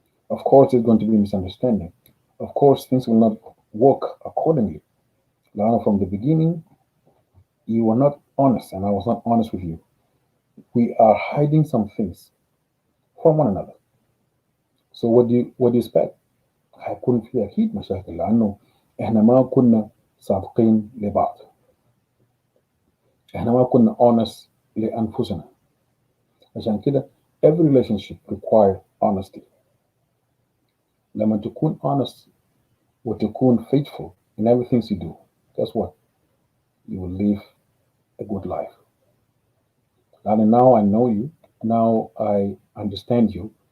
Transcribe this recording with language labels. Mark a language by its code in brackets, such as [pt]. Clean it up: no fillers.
[en] Of course there's going to be misunderstanding. Of course things will not work accordingly. Lana, from the beginning, you were not honest and I was not honest with you. We are hiding some things from one another. So what do you expect? [ar] هيكون في اكيد مشاكل لانه احنا ما كنا صادقين لبعض. احنا ما كنا honest لانفسنا. عشان كده [en] every relationship require honesty. [ar] لما تكون honest وتكون [en] faithful in everything you do, guess what? You will live a good life. And now I know you, now I understand you.